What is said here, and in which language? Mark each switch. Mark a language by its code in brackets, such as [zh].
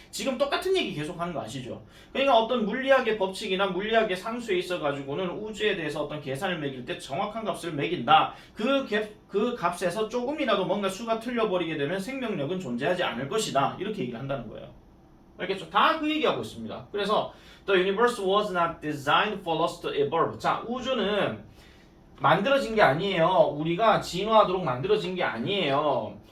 [ko] 지금 똑같은 얘기 계속하는 거 아시죠? 그러니까 어떤 물리학의 법칙이나 물리학의 상수에 있어가지고는 우주에 대해서 어떤 계산을 매길 때 정확한 값을 매긴다. 그 값에서 조금이라도 뭔가 수가 틀려버리게 되면 생명력은 존재하지 않을 것이다. 이렇게 얘기를 한다는 거예요. 알겠죠? 다 그 얘기하고 있습니다. [en] 그래서 The universe was not designed for us to evolve. [ko] 자, 우주는 만들어진 게 아니에요. 우리가 진화하도록 만들어진 게 아니에요.